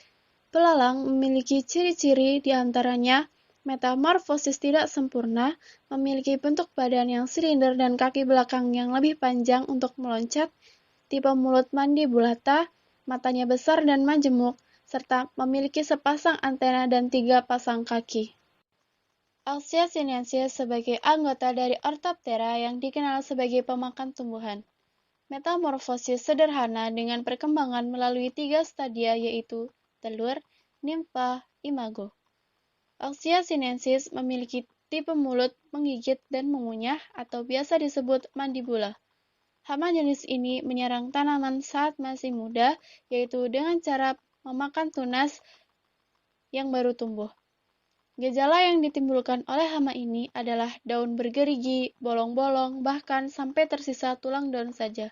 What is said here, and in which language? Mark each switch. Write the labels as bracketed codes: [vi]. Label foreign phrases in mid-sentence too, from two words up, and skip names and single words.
[id] Belalang memiliki ciri-ciri diantaranya metamorfosis tidak sempurna, memiliki bentuk badan yang silinder dan kaki belakang yang lebih panjang untuk meloncat, tipe mulut mandibulata, matanya besar dan majemuk, serta memiliki sepasang antena dan 3 pasang kaki. Auxia sinensis sebagai anggota dari Orthoptera yang dikenal sebagai pemakan tumbuhan. Metamorfosis sederhana dengan perkembangan melalui 3 stadia yaitu telur, nimfa, imago. Auxia sinensis memiliki tipe mulut menggigit dan mengunyah atau biasa disebut mandibula. Hama jenis ini menyerang tanaman saat masih muda, yaitu dengan cara memakan tunas yang baru tumbuh. Gejala yang ditimbulkan oleh hama ini adalah daun bergerigi, bolong-bolong, bahkan sampai tersisa tulang daun saja.